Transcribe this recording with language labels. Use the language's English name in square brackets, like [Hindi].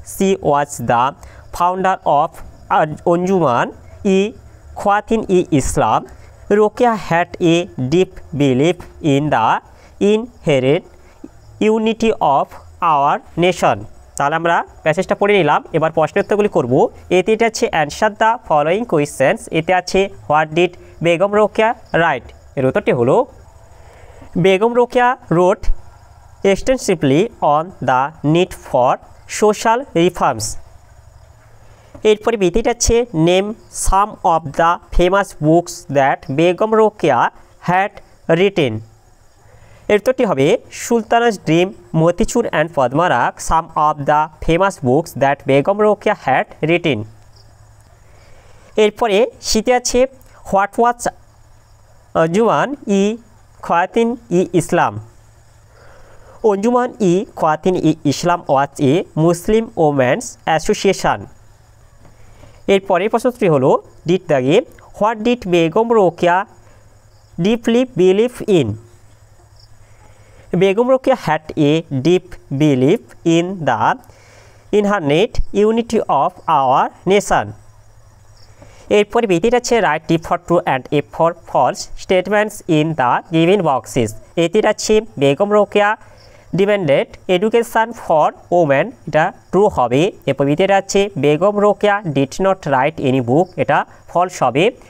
[English] She was the founder of Anjuman-e-Khawatin-e-Islam. Rokeya had a deep belief in the inherent unity of our nation. [Bangla] তাহলে আমরা প্যাসেজটা পড়ে নিলাম। এবার প্রশ্নের উত্তরগুলি করব। এতে এটা আছে [English] Answer the following questions. [Bangla] এতে আছে [English] What did Begum Rokeya write. [Bangla] এর উত্তরটি হলো [English] Begum Rokeya wrote extensively on the need for social reforms. [Bangla] এরপরে বিতিটা আছে [English] Name some of the famous books that Begum Rokeya had written. [Bangla] এর উত্তরটি হবে [English] Sultana's dream, Motichur and Padmarag some of the famous books that Begum Rokeya had written. [Bangla] এরপরে শীতে আছে [English] What was Anjuman e Khawateen e Islam. Anjuman e Khawateen e Islam was a Muslim women's association. [Bangla] এরপরের প্রশ্নটি হলো [English] Did দাগে what did Begum Rokeya deeply believe in. Begum Rokeya had a deep belief in the inherent unity of our nation. [Bangla] এরপরে বিতিটা আছে [English] Write T for true and F for false statements in the given boxes. [Bangla] এটির আছে [English] Begum Rokeya demanded education for women, এটা true হবে। [Bangla] এরপর বিতিটা আছে [English] Begum Rokeya did not write any book, এটা false হবে।